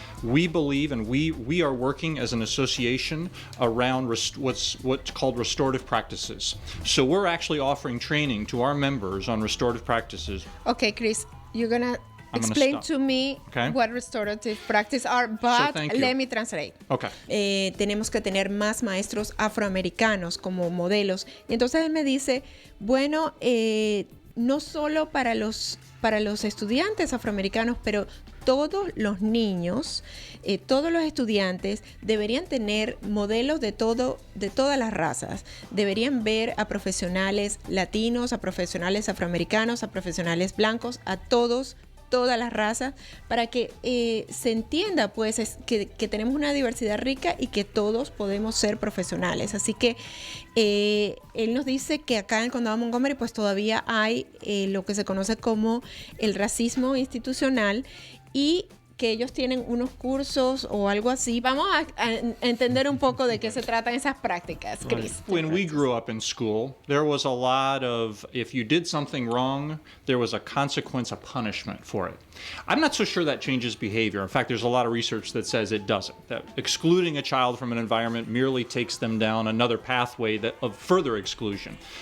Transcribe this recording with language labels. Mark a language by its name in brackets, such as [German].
[English] We believe, and we are working as an association around what's called restorative practices. So we're actually offering training to our members on restorative practices. Okay, Chris, you're gonna explain to me what restorative practices are, but let me translate. Okay. [Spanish] Tenemos que tener más maestros afroamericanos como modelos. Y entonces él me dice, bueno, no solo para los estudiantes afroamericanos, pero todos los niños, todos los estudiantes deberían tener modelos de todas las razas. Deberían ver a profesionales latinos, a profesionales afroamericanos, a profesionales blancos, a todos todas las razas, para que se entienda pues que tenemos una diversidad rica y que todos podemos ser profesionales. Así que él nos dice que acá en el condado de Montgomery pues todavía hay lo que se conoce como el racismo institucional, y que ellos tienen unos cursos o algo así. Vamos a entender un poco de qué se tratan esas prácticas, Chris. [English] When we grew up in school, there was a lot of, if you did something wrong, there was a consequence, a punishment for it. I'm not so sure that changes behavior. In fact, there's a lot of research that says it doesn't, that excluding a child from an environment merely takes them down another pathway of further exclusion.